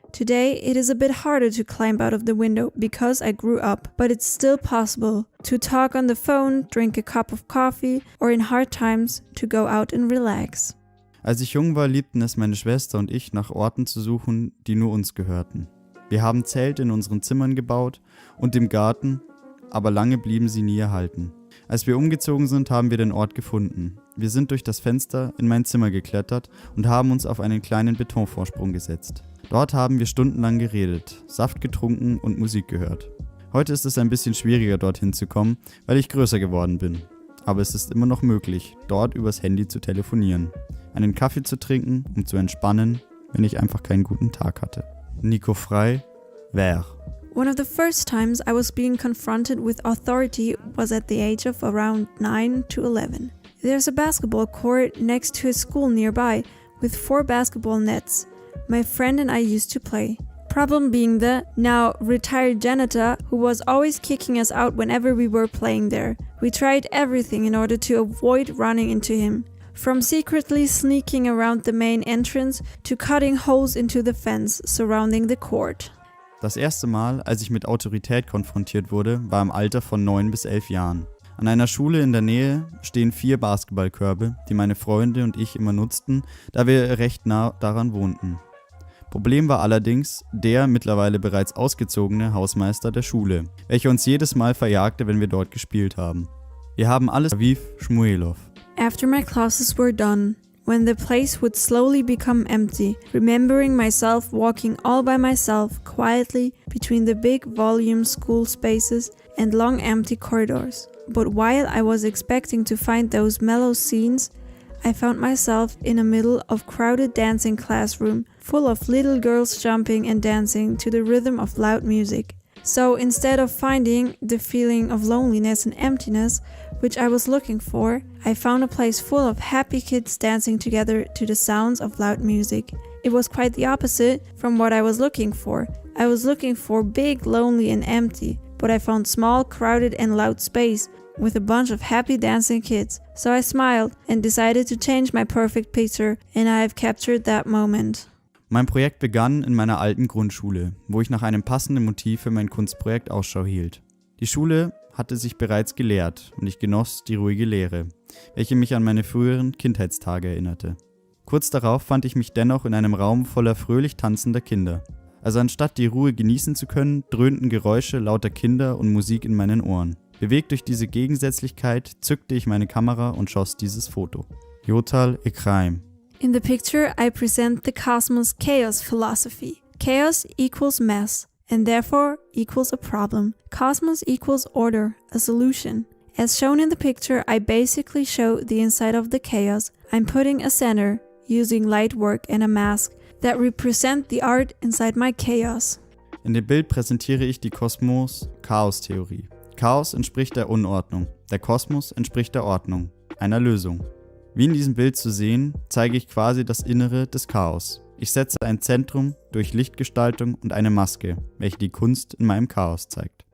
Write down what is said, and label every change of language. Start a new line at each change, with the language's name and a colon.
English: Today, it is a bit harder to climb out of the window because I grew up, but it's still possible to talk on the phone, drink a cup of coffee, or in hard times, to go out and relax.
German: Als ich jung war, liebten es meine Schwester und ich, nach Orten zu suchen, die nur uns gehörten. Wir haben Zelte in unseren Zimmern gebaut und im Garten, aber lange blieben sie nie erhalten. Als wir umgezogen sind, haben wir den Ort gefunden. Wir sind durch das Fenster in mein Zimmer geklettert und haben uns auf einen kleinen Betonvorsprung gesetzt. Dort haben wir stundenlang geredet, Saft getrunken und Musik gehört. Heute ist es ein bisschen schwieriger, dorthin zu kommen, weil ich größer geworden bin. Aber es ist immer noch möglich, dort übers Handy zu telefonieren, einen Kaffee zu trinken, um zu entspannen, wenn ich einfach keinen guten Tag hatte. Nico Frey, Ver.
English: One of the first times I was being confronted with authority was at the age of around 9 to 11. There's a basketball court next to a school nearby with 4 basketball nets. My friend and I used to play. Problem being the now retired janitor who was always kicking us out whenever we were playing there. We tried everything in order to avoid running into him. From secretly sneaking around the main entrance to cutting holes into the fence surrounding the court.
German: Das erste Mal, als ich mit Autorität konfrontiert wurde, war im Alter von 9 bis 11 Jahren. An einer Schule in der Nähe stehen 4 Basketballkörbe, die meine Freunde und ich immer nutzten, da wir recht nah daran wohnten. Problem war allerdings der mittlerweile bereits ausgezogene Hausmeister der Schule, welcher uns jedes Mal verjagte, wenn wir dort gespielt haben. Wir haben alles Aviv Shmuelov.
English: After my classes were done, when the place would slowly become empty, remembering myself walking all by myself quietly between the big volume school spaces and long empty corridors. But while I was expecting to find those mellow scenes, I found myself in the middle of crowded dancing classroom, full of little girls jumping and dancing to the rhythm of loud music. So instead of finding the feeling of loneliness and emptiness, which I was looking for, I found a place full of happy kids dancing together to the sounds of loud music. It was quite the opposite from what I was looking for. I was looking for big, lonely and empty, but I found small, crowded and loud space with a bunch of happy dancing kids. So I smiled and decided to change my perfect picture, and I have captured that moment.
German: Mein Projekt begann in meiner alten Grundschule, wo ich nach einem passenden Motiv für mein Kunstprojekt Ausschau hielt. Die Schule hatte sich bereits geleert und ich genoss die ruhige Leere, welche mich an meine früheren Kindheitstage erinnerte. Kurz darauf fand ich mich dennoch in einem Raum voller fröhlich tanzender Kinder. Also anstatt die Ruhe genießen zu können, dröhnten Geräusche lauter Kinder und Musik in meinen Ohren. Bewegt durch diese Gegensätzlichkeit zückte ich meine Kamera und schoss dieses Foto. Yotal Ekraim.
English: In the picture, I present the cosmos chaos philosophy. Chaos equals mess, and therefore equals a problem. Cosmos equals order, a solution. As shown in the picture, I basically show the inside of the chaos. I'm putting a center, using light work and a mask that represent the art inside my chaos.
German: In dem Bild präsentiere ich die Kosmos-Chaos-Theorie. Chaos entspricht der Unordnung, der Kosmos entspricht der Ordnung, einer Lösung. Wie in diesem Bild zu sehen, zeige ich quasi das Innere des Chaos. Ich setze ein Zentrum durch Lichtgestaltung und eine Maske, welche die Kunst in meinem Chaos zeigt.